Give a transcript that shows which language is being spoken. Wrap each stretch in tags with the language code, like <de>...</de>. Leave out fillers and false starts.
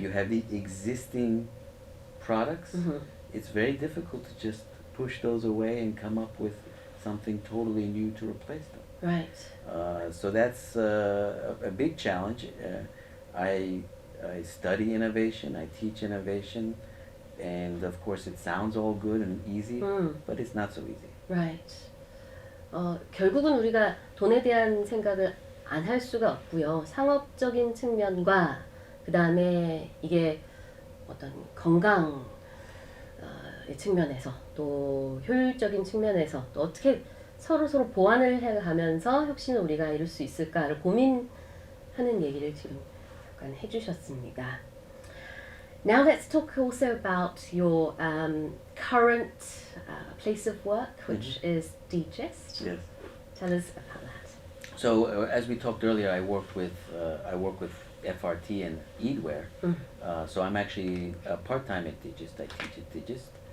<en>You have the existing products. It's very difficult to just push those away and come up with something totally new to replace them. Right. So that's a big challenge. I study innovation, I teach innovation, and of course it sounds all good and easy, but it's not so easy. Right.</en> <ko>결국은 우리가 돈에 대한 생각을 안 할 수가 없고요. 상업적인 측면과 그 다음에 이게 어떤 건강 측면에서 또 효율적인 측면에서 또 어떻게 서로 보완을 해가면서 혁신을 우리가 이룰 수 있을까를 고민하는 얘기를 지금 잠깐 해주셨습니다.</ko> <en>Now let's talk also about your current place of work, which is Digest. Yes. Tell us about that. So as we talked earlier, I work with FRT and Eatware. So I'm actually part-time at Digest. I teach at Digest.</en>